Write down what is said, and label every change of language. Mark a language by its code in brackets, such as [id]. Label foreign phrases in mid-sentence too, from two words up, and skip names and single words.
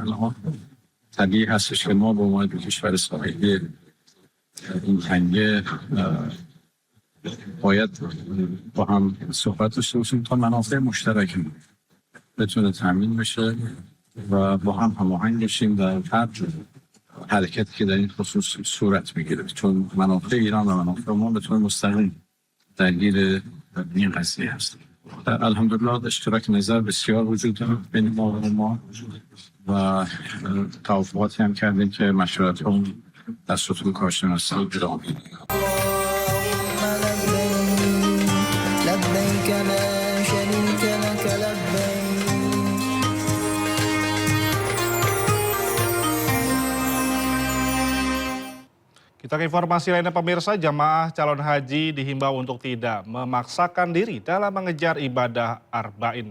[fa] الان طبیعی هستش که ما به عنوان دو کشور ساحلی این تنگه باید با هم صحبت داشته باشیم تا منافع مشترک بتونه تامین بشه و با هم هماهنگ بشیم در هر حرکتی که در این خصوص صورت میگیره، چون منافع ایران و منافع ما به طور مستقیم درگیر این قضیه هست. الحمدلله اشتراک نظر بسیار وجود داره بین ما و توافقاتی هم کردیم که مشورت هم در سطح کارشناسی ادامه میده. [id] Kita ke informasi lainnya pemirsa, jamaah calon haji dihimbau untuk tidak memaksakan diri dalam mengejar ibadah arba'in.